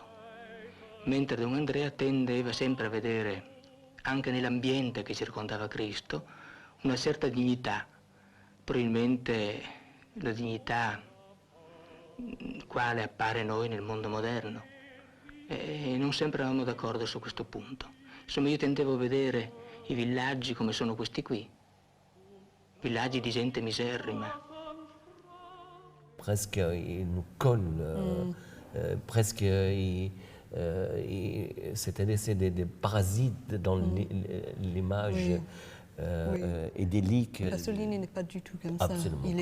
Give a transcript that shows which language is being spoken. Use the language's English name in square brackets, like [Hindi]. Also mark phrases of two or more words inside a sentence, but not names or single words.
[Italian] Mentre Don Andrea tendeva sempre a vedere, anche nell'ambiente che circondava Cristo, una certa dignità, probabilmente la dignità quale appare noi nel mondo moderno. E non sempre eravamo d'accordo su questo punto. Insomma, io tendevo a vedere i villaggi come sono questi qui, villaggi di gente miserrima. [French] Presque il nous colle, presque c'est-à-dire c'est des parasites dans l'image Oui. Oui. idyllique. Pasolini n'est pas du tout comme Absolument ça.